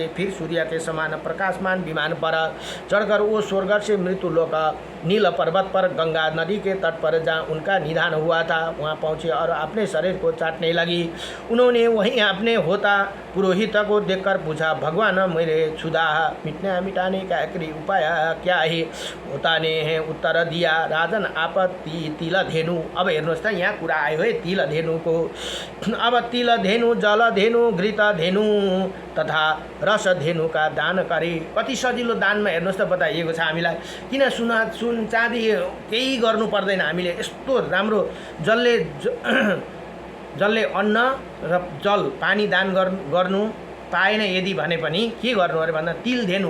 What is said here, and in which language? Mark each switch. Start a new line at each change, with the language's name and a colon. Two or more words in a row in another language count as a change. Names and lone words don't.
Hindi: फिर सूर्य के समान प्रकाशमान विमान पर चढ़कर वो स्वर्ग से मृत्यु लोक नील पर्वत पर गंगा नदी के तट पर जहाँ उनका निधन हुआ था वहाँ पहुँचे और अपने शरीर को चाटने लगी। उन्होंने वहीं अपने होता पुरोहित को देखकर पूछा, भगवान, मेरे क्षुधा मिटाने का आखिरी उपाय क्या है। होता ने है उत्तर दिया, राजन, आप तिल धेनु।
Nepali: अब हेर्नुहोस् त यहाँ कुरा आयो है तिल धेनुको।
Hindi: अब तिल धेनु, जल धेनु, घृत धेनु तथा रस धेनु का दान करे।
Nepali: कति सजिलो दानमा हेर्नुहोस् त बताइएको छ हामीलाई। किन सुन चाँदी केही गर्नु पर्दैन। हामीले यस्तो राम्रो जसले अन्न र जल पानी दान गर्नु पाएन यदि भने पनि के गर्नु अरे भन्दा तिल धेनु।